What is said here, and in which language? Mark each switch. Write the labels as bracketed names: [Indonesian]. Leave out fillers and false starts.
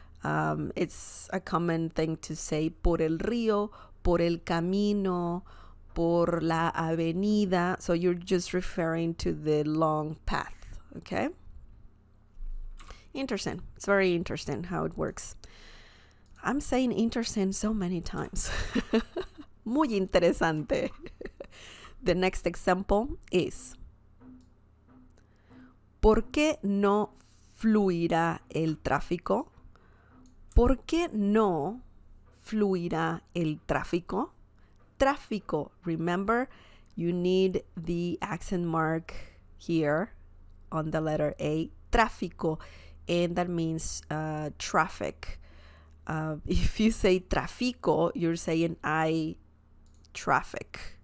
[English] It's a common thing to say [Spanish] por el río, por el camino, por la avenida. [English] So you're just referring to the long path, okay? Interesting. It's very interesting how it works. I'm saying interesting so many times. [Spanish] Muy interesante. [English] The next example is, [Spanish] ¿por qué no fluirá el tráfico? ¿Por qué no fluirá el tráfico? [English] Tráfico, remember, you need the accent mark here on the letter A, tráfico, and that means traffic. If you say tráfico, you're saying traffic.